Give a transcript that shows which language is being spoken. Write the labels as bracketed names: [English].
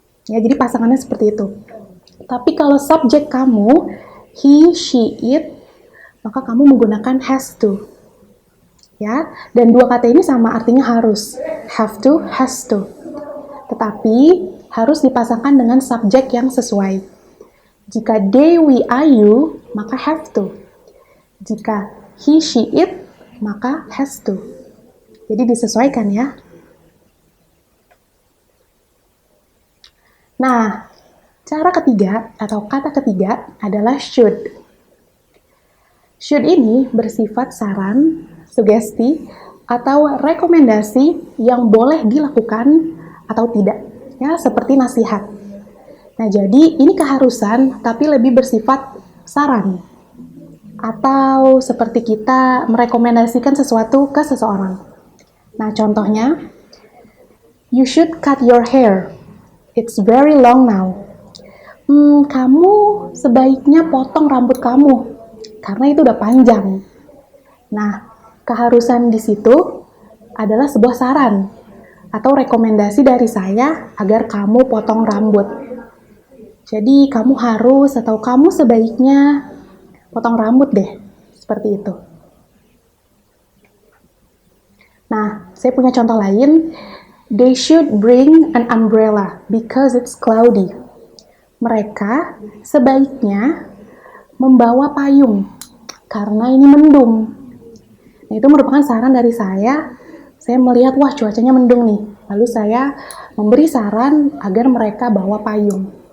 [Indonesian] Ya, jadi pasangannya seperti itu. Tapi kalau subjek kamu he, she, it, maka kamu menggunakan has to. Ya, dan dua kata ini sama artinya harus. Have to, has to. Tetapi harus dipasangkan dengan subjek yang sesuai. Jika they, we, are, you, maka have to. Jika he, she, it, maka has to. Jadi disesuaikan ya. Nah, cara ketiga atau kata ketiga adalah should. Should ini bersifat saran, sugesti, atau rekomendasi yang boleh dilakukan atau tidak. Ya, seperti nasihat. Nah, jadi ini keharusan tapi lebih bersifat saran. Atau seperti kita merekomendasikan sesuatu ke seseorang. Nah, contohnya, [English] you should cut your hair. It's very long now. [Indonesian] Kamu sebaiknya potong rambut kamu, karena itu udah panjang. Nah, keharusan di situ adalah sebuah saran atau rekomendasi dari saya agar kamu potong rambut. Jadi, kamu harus atau kamu sebaiknya potong rambut deh, seperti itu. Nah, saya punya contoh lain. [English] They should bring an umbrella because it's cloudy. [Indonesian] Mereka sebaiknya membawa payung karena ini mendung. Nah, itu merupakan saran dari saya. Saya melihat, wah cuacanya mendung nih. Lalu saya memberi saran agar mereka bawa payung.